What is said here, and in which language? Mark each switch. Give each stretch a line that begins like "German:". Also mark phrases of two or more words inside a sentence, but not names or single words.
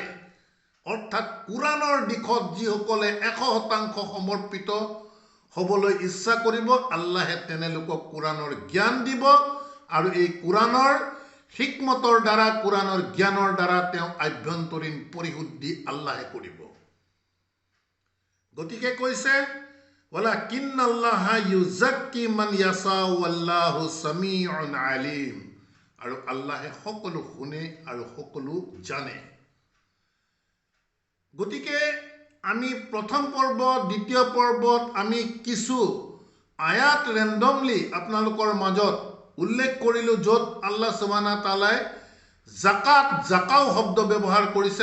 Assamese: অৰ্থাৎ কোরআনৰ দিশত যিসকলে 100% সমৰ্পিত হ'বলৈ ইচ্ছা কৰিব, আল্লাহে তেনেলোকক কোরআনৰ জ্ঞান দিব, আৰু এই কোরআনৰ হিকমতৰ দ্বাৰা, কোরআনৰ জ্ঞানৰ দ্বাৰা তেওঁ আভ্যন্তৰীণ পৰিশুদ্ধি আল্লাহে কৰিব। গতিকে কৈছে
Arabic: ولكن الله يزكي من يشاء الله سميع عليم,
Assamese: আৰু আল্লাহে সকলো শুনে আৰু সকলো জানে। গতিকে আমি প্ৰথম পৰ্ব, দ্বিতীয় পৰ্বত আমি কিছু আয়াত ৰেণ্ডমলি আপোনালোকৰ মাজত উল্লেখ কৰিলোঁ, য'ত আল্লাহ
Arabic: سبحانه تعالى
Assamese: জাকাও শব্দ ব্যৱহাৰ কৰিছে।